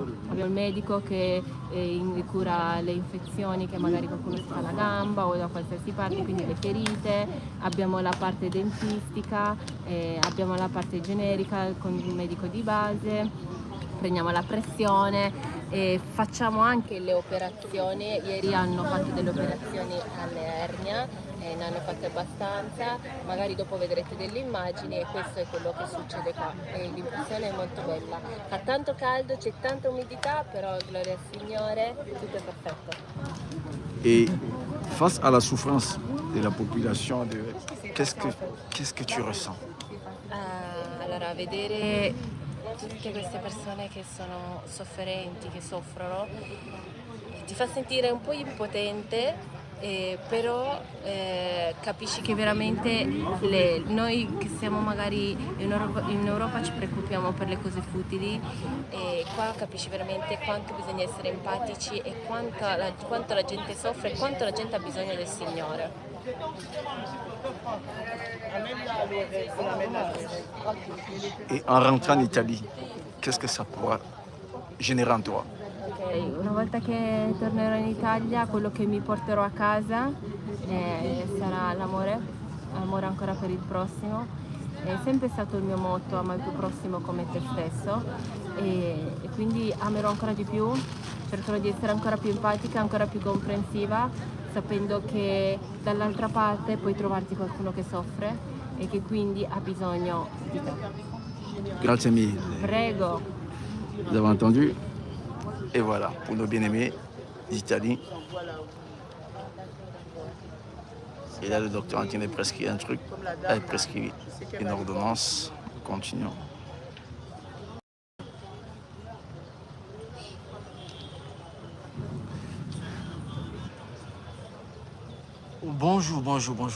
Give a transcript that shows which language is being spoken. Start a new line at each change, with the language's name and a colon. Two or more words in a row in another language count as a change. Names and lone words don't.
Italian: Abbiamo il medico che cura le infezioni che magari qualcuno si fa la gamba o da qualsiasi parte, quindi le ferite, abbiamo la parte dentistica, abbiamo la parte generica con il medico di base, prendiamo la pressione e facciamo anche le operazioni. Ieri hanno fatto delle operazioni alle ernia e ne hanno fatte abbastanza, magari dopo vedrete delle immagini e questo è quello che succede qua e l'impressione è molto bella. Fa tanto caldo, c'è tanta umidità, però gloria al Signore, tutto è perfetto.
French: Et face à la souffrance de la population, qu'est-ce que tu ressens?
Italian: Allora, vedere tutte queste persone che sono sofferenti, che soffrono, ti fa sentire un po' impotente, però capisci che veramente noi che siamo magari in Europa ci preoccupiamo per le cose futili e qua capisci veramente quanto bisogna essere empatici e quanto la gente soffre e quanto la gente ha bisogno del Signore.
French: Et en rentrant en Italie, qu'est-ce que ça pourra générer en toi?
Italian: Una volta che tornerò in Italia, quello che mi porterò a casa sarà l'amore ancora per il prossimo. È sempre stato il mio motto, ama il tuo prossimo come te stesso e quindi amerò ancora di più, cercherò di essere ancora più empatica, ancora più comprensiva, sapendo che dall'altra parte puoi trovarti qualcuno che soffre e che quindi ha bisogno di te. Grazie mille. Prego.
French: Vous avez entendu? Et voilà, pour nos bien-aimés d'Italie. Et là, le docteur est en train de prescrire un truc. Elle prescrit une ordonnance. Continuons. Bonjour, bonjour, bonjour.